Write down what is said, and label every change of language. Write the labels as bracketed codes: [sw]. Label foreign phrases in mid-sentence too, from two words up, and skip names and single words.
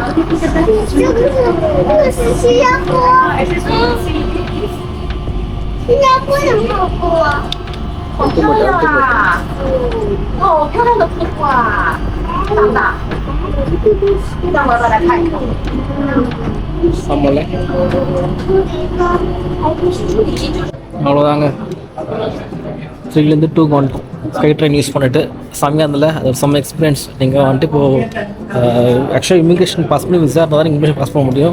[zh] 这个是新加坡，新加坡的瀑布，好漂亮啊！好漂亮的瀑布啊！长大，让我来看一看。 [ta] சம்பள அவ்வளோதாங்க. 3லேருந்து 2 வந்துட்டோம். [en] sky train use [ta] பண்ணிவிட்டு செம்மையாக இருந்ததில்ல, அது செம்ம எக்ஸ்பீரியன்ஸ். நீங்கள் வந்துட்டு இப்போது ஆக்சுவலாக [en] immigration pass [ta] பண்ணி விசா இருந்தால் தான் நீங்கள் [en] immigration pass [ta] பண்ண முடியும்.